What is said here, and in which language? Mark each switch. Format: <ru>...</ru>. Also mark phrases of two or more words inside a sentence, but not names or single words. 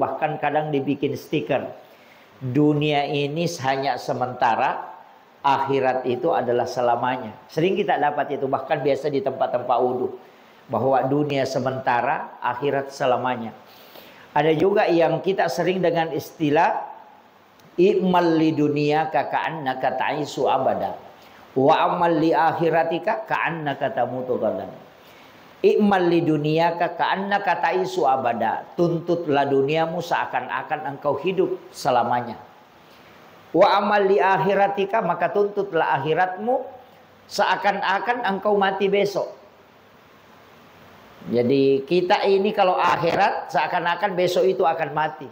<id>Bahkan kadang dibikin stiker. Dunia ini hanya sementara, akhirat itu adalah selamanya. Sering kita dapat itu, bahkan biasa di tempat-tempat wudhu. Bahwa dunia sementara, akhirat selamanya. Ada juga yang kita sering dengan istilah</id> <ar>اعمل لدنياك كأنك تعيش أبدا واعمل لآخرتك كأنك تموت غدا. اعمل لدنياك كأنك تعيش أبدا.</ar> <id>Tuntutlah duniamu seakan-akan engkau hidup selamanya.</id> <ar>واعمل لآخرتك,</ar> <id>maka tuntutlah akhiratmu seakan-akan engkau mati besok. Jadi kita ini kalau akhirat seakan-akan besok itu akan mati.</id>